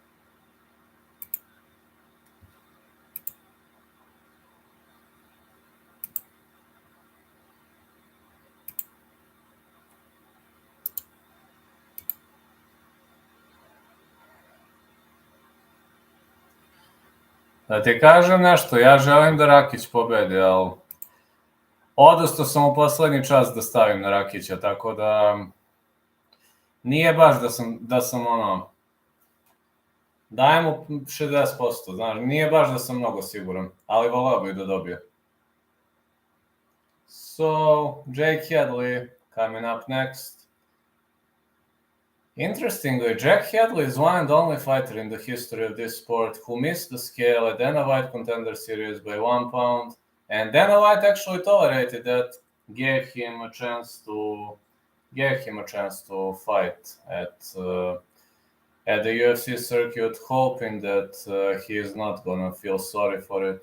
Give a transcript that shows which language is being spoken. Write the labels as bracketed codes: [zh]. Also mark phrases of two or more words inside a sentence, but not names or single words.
[sr] Da ti kažem nešto, ja želim da Rakić pobedi, ali odustao sam u poslednji čas da stavim na Rakića, tako da nije baš da sam Dajemo 60%, znaš, nije baš da sam mnogo siguran, ali volao bih da dobije. [en] So, Jake Hadley coming up next. Interestingly, Jack Hadley is one and only fighter in the history of this sport who missed the scale at Dana White Contender Series by 1 pound, and Dana White actually tolerated that, gave him a chance to fight at the UFC circuit, hoping that he is not gonna feel sorry for it.